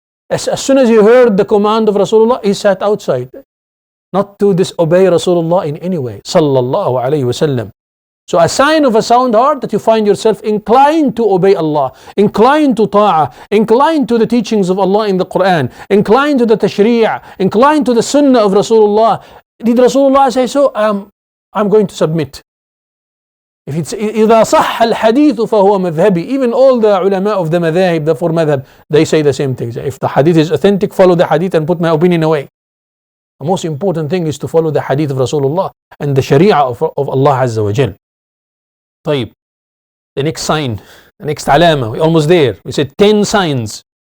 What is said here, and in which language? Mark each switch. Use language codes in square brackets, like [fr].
[en] As soon as he heard the command of Rasulullah, he sat outside, not to disobey Rasulullah in any way, sallallahu alayhi wasallam. So a sign of a sound heart that you find yourself inclined to obey Allah, inclined to ta'ah, inclined to the teachings of Allah in the Quran, inclined to the tashri', inclined to the sunnah of Rasulullah. Did Rasulullah say so? I'm going to submit. If it's [ar] إذا صح الحديث فهو مذهبي. [en] Even all the ulama of the madhahib, the four madhab, they say the same thing. If the hadith is authentic, follow the hadith and put my opinion away. The most important thing is to follow the hadith of Rasulullah and the sharia of Allah Azza wa Jal. [ar] طيب. [en] The next sign, the next alama, we're almost there. We said 10 signs.